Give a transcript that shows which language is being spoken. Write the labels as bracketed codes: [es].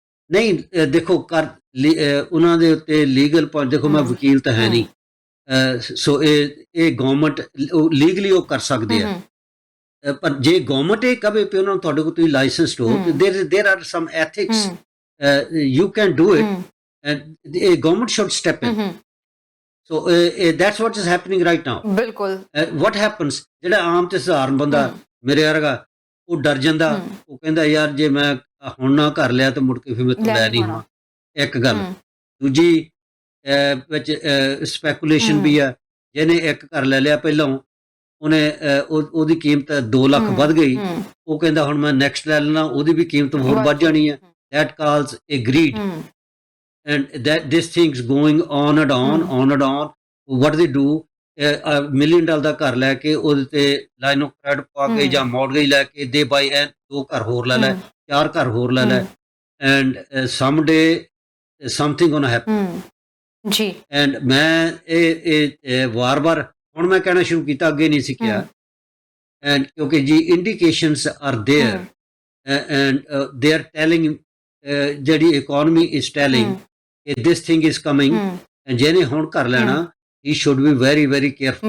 [pa] ਨਹੀਂ ਦੇਖੋ ਉਹਨਾਂ ਦੇ ਉੱਤੇ ਲੀਗਲ ਪੁਆਇੰਟ ਦੇਖੋ ਮੈਂ ਵਕੀਲ ਤਾਂ ਹੈ ਨਹੀਂ, ਸੋ ਇਹ ਗਵਰਨਮੈਂਟ ਲੀਗਲੀ ਉਹ ਕਰ ਸਕਦੇ ਆ। ਪਰ ਜੇ ਗਵਰਨਮੈਂਟ ਇਹ ਕਹੇ ਕਿ ਉਹਨਾਂ ਨੂੰ ਤੁਹਾਡੇ ਕੋਲ ਤੁਸੀਂ ਲਾਇਸੈਂਸਡ ਹੋ, [en] There are some ethics you can do it and the government should step in. So that's what is happening right now. [pa] ਬਿਲਕੁਲ। [en] What happens [pa] ਜਿਹੜਾ ਆਮ ਤੇ ਸਧਾਰਨ ਬੰਦਾ ਮੇਰੇ ਵਰਗਾ ਉਹ ਡਰ ਜਾਂਦਾ, ਉਹ ਕਹਿੰਦਾ ਯਾਰ ਜੇ ਮੈਂ ਹੁਣ ਨਾ ਕਰ ਲਿਆ ਤਾਂ ਮੁੜ ਕੇ ਫਿਰ ਮੈਂ ਲੈ ਨਹੀਂ ਹੋਣਾ। ਇੱਕ ਗੱਲ ਦੂਜੀ ਵਿੱਚ ਸਪੈਕੂਲੇਸ਼ਨ ਵੀ ਆ। ਜਿਹਨੇ ਇੱਕ ਘਰ ਲੈ ਲਿਆ ਪਹਿਲਾਂ ਉਹਨੇ ਉਹਦੀ ਕੀਮਤ 2 ਲੱਖ ਵੱਧ ਗਈ, ਉਹ ਕਹਿੰਦਾ ਹੁਣ ਮੈਂ ਨੈਕਸਟ ਲੈ ਲੈਣਾ, ਉਹਦੀ ਵੀ ਕੀਮਤ ਹੋਰ ਵੱਧ ਜਾਣੀ ਹੈ। [en] that calls a greed and that this thing's going on and on. What they do, [pa] $1 million ਦਾ ਘਰ ਲੈ ਕੇ ਉਹਦੇ ਤੇ ਲਾਈਨ ਆਫ ਕ੍ਰੈਡਿਟ ਪਾ ਕੇ ਜਾਂ ਮੌਰਗੇਜ ਲੈ ਕੇ ਦੇ ਬਾਈ 2 ਘਰ ਹੋਰ ਲੈ ਲੈ, 4 ਘਰ ਹੋਰ ਲੈ ਲੈ [en] and someday something gonna happen [pa] ਜੀ। [en] and [pa] ਮੈਂ ਇਹ ਵਾਰ-ਵਾਰ ਹੁਣ ਮੈਂ ਕਹਿਣਾ ਸ਼ੁਰੂ ਕੀਤਾ, ਅੱਗੇ ਨਹੀਂ ਸਿੱਖਿਆ [en] and [pa] ਕਿਉਂਕਿ ਜੀ [en] indications are there and they are telling [pa] ਜਿਹੜੀ economy [en] is telling this thing is coming and [pa] ਜਿਹਨੇ ਹੁਣ ਕਰ ਲੈਣਾ [en] he should be very very careful।